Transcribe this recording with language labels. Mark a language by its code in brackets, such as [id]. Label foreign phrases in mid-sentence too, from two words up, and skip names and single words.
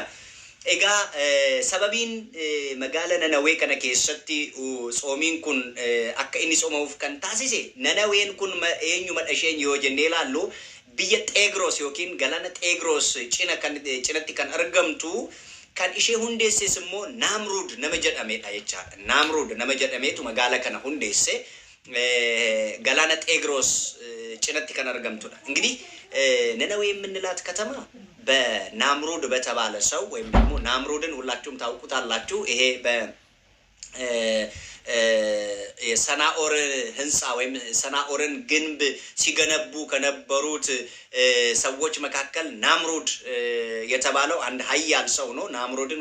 [om] Egaa sababiin magaala Nanawee kana keessatti soomiin kun akka inni soomamuuf kan taasise Nanaween kun eenyuma dhasheen yoo jennee ilaallu biyya Xeegros yookiin galaana Xeegros cinatti kan argamtu kan ishee hundeesses immoo Naamruud nama jedhamedha jechaadha. Naamruud nama jedhameetu magaala kana hundeesse galaana Xeegros cinatti kan argamtudha. [am] እንግዲህ Nanawee የምንላት ከተማ በናምሩድ በተባለ ሰው ወይም ደግሞ ናምሩድን ሁላችሁም ታውቁታላችሁ። ይሄ የሰናኦር ህንጻ ወይም ሰናኦርን ግንብ ሲገነቡ ከነበሩት ሰዎች መካከል ናምሩድ የተባለው አንድ ኃያል ሰው ነው። ናምሩድን